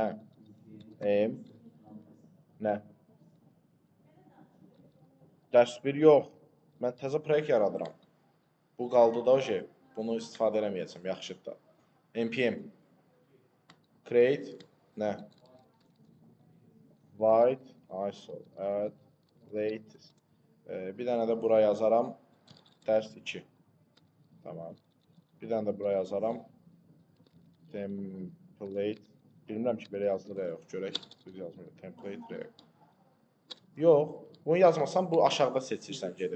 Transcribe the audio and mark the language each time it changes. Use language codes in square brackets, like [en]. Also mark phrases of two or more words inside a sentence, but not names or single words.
[az] M nə? Dərs 1 yox. Mən təzə proyekt yaradıram. Bu qaldı da o şey. Bunu istifadə eləməyəcəm. Yaxşıdır da. [en] npm create [az] nə? [en] Void ISO add latest. [az] Bir dənə də bura yazaram. Dərs 2. Tamam. Bir dənə də bura yazaram. [en] Template. [az] Bilmirəm ki, belə yazılır ya yox. Görək. Düz yazmıyor. [en] Template React. [az] Yox. Bunu yazmasan bu aşağıda seçirsən gedib.